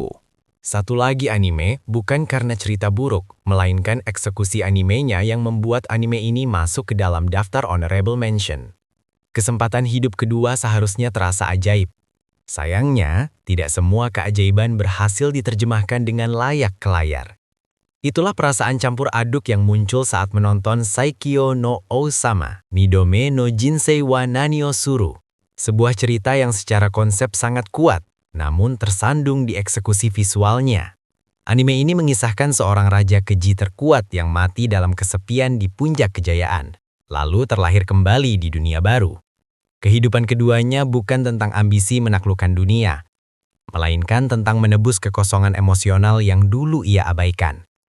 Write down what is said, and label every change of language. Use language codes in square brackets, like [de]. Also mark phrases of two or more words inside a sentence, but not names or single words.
[id] Satu lagi anime bukan karena cerita buruk, melainkan eksekusi animenya yang membuat anime ini masuk ke dalam daftar [en] honorable mention. [id] Kesempatan hidup kedua seharusnya terasa ajaib. Sayangnya, tidak semua keajaiban berhasil diterjemahkan dengan layak ke layar. Itulah perasaan campur aduk yang muncul saat menonton Saikyo no Ousama, Midome no Jinsei wa Nani o Suru. Sebuah cerita yang secara konsep sangat kuat, namun tersandung di eksekusi visualnya. Anime ini mengisahkan seorang raja keji terkuat yang mati dalam kesepian di puncak kejayaan, lalu terlahir kembali di dunia baru. Kehidupan keduanya bukan tentang ambisi menaklukkan dunia, melainkan tentang menebus kekosongan emosional yang dulu ia abaikan.